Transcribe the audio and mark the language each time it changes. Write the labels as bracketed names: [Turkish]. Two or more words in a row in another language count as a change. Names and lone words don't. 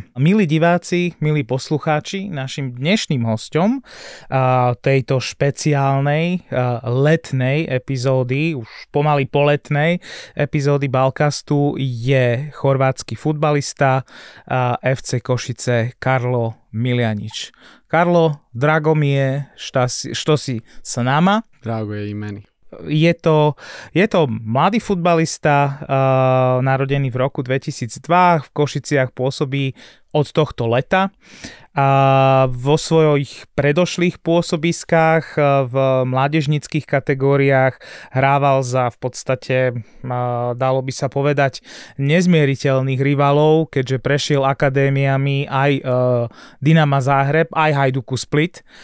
[Slovak] Milí diváci, milí poslucháči, našim dnešným hosťom tejto špeciálnej letnej epizódy, už pomaly poletnej epizódy Balkastu je chorvátsky futbalista FC Košice Karlo Miljanić. [Croatian] Karlo, drago mi je što si s nama. Drago je i meni. [Slovak] Je to mladý futbalista, narodený v roku 2002, v Košiciach pôsobí od tohto leta. Vo svojich predošlých pôsobiskách v mládežníckych kategóriách hrával za v podstate, dalo by sa povedať, nezmieriteľných rivalov, keďže prešiel akadémiami aj Dinama Záhreb, aj Hajduku Split.